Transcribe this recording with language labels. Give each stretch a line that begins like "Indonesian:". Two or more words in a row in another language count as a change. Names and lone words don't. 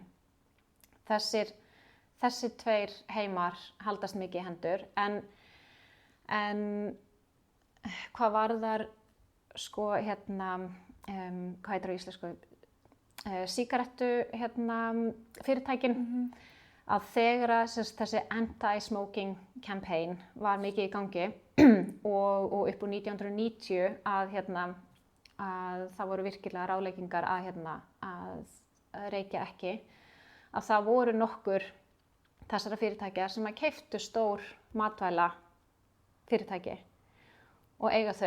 Icelandic: Þessi 2 heimar haldast mikið í hendur, en hvað varðar hvað heitir á íslensku, sígarettu fyrirtækin, að þegar þessi
English: anti-smoking campaign
Icelandic: var mikið í gangi og upp úr 1990 að það voru virkilega ráðleggingar að reykja ekki, að það voru nokkur þessara fyrirtækja sem að keyptu stór matvæla fyrirtæki og eiga þau.